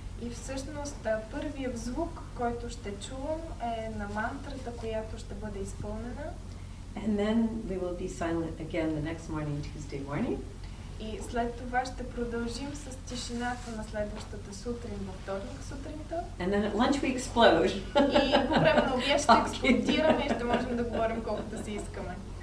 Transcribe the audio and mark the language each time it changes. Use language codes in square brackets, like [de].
[bg] И всъщност първият звук, който ще чувам, е на мантрата, която ще бъде изпълнена. [en] And then we will be silent again the next morning, Tuesday morning. [bg] И след това ще продължим с тишината на следващата сутрин, във вторник сутринта. [en] And then at lunch we explode. [bg] И по време на обяд ще експлодираме и ще можем да говорим колкото си искаме.